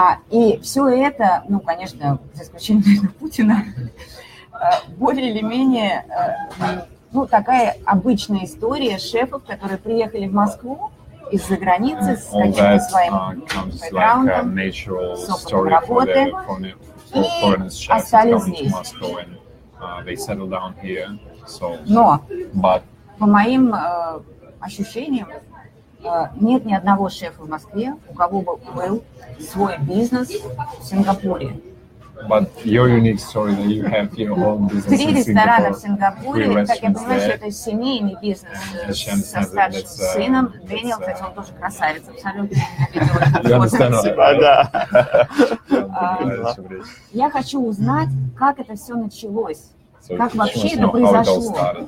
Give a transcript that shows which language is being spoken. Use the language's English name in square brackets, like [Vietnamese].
[Russian] И все это, конечно, за исключением Путина, более или менее, такая обычная история шефов, которые приехали в Москву из-за границы с каким-то своим бэкграундом, с опытом работы, и остались здесь. Но, по моим ощущениям, нет ни одного шефа в Москве, у кого бы был свой бизнес в Сингапуре. [English] But your unique story that you have your own business 3 in [Russian] ресторана в [English] Singapore. [Russian] Сингапуре, как я понимаю, что это семейный бизнес со старшим сыном. Дэниел, кстати, он тоже красавец, абсолютно. Я хочу узнать, как это все началось, как вообще это произошло.